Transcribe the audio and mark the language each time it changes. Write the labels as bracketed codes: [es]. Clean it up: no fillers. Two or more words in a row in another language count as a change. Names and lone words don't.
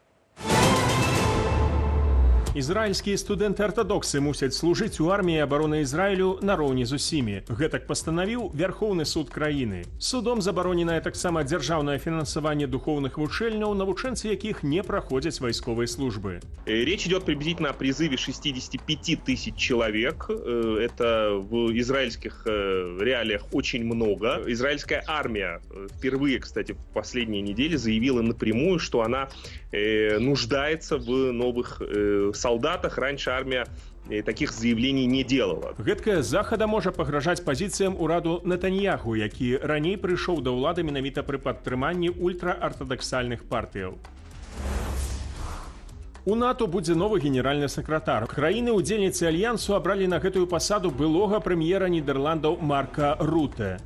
[be] Ізраільскія студэнты-артадоксы мусяць служыць у арміі абароны Ізраілю нароўні з усімі. Гэтак пастанавіў Вярхоўны суд краіны. Судом забароненае таксама дзяржаўнае фінансаванне духоўных вучэльняў, навучэнцы якіх не праходзяць вайсковай службы. [ru] Речь идет приблизительно о призыве 65 тысяч человек. Это в израильских реалиях очень много. Израильская армия впервые, кстати, в последние недели заявила напрямую, что она нуждается в новых солдатах. Раньше армия таких заявлений не делала. [be] Гэткая захада можа пагражаць пазіцыям ураду Нетаньяху, які раней прыйшоў да ўлады менавіта пры падтрыманні ультраартадаксальных партыяў. У НАТО будзе новы генеральны сакратар. Краіны-удзельніцы альянсу абралі на гэтую пасаду былога прэм'ера Нідерландаў Марка Руте.